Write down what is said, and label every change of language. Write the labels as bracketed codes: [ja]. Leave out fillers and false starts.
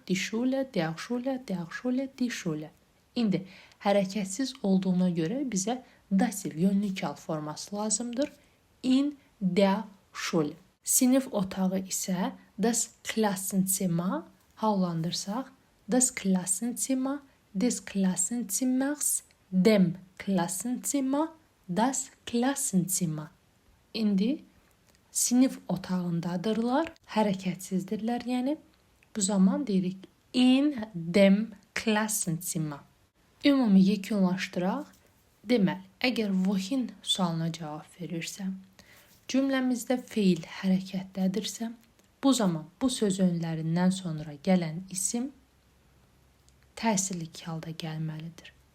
[de] Die Schule, der Schule, der Schule, die Schule. [az] İndi hərəkətsiz olduğuna görə bizə dativ yönlük hal forması lazımdır. [de] In der Schule. [az] Sinif otağı isə [de] das Klassenzimmer. [az] Hallandırsaq, [de] das Klassenzimmer, des Klassenzimmers, dem Klassenzimmer, das Klassenzimmer. [az] İndi sinif otağındadırlar, hərəkətsizdirlər, yəni. Bu zaman deyirik [de] in dem Klassenzimmer. [az] Ümumi yekunlaşdıraq. Deməli, əgər wohin sualına cavab verirsə, cümləmizdə feil hərəkətdədirsə, bu zaman bu söz önlərindən sonra gələn isim təsirlik halda gəlməlidir.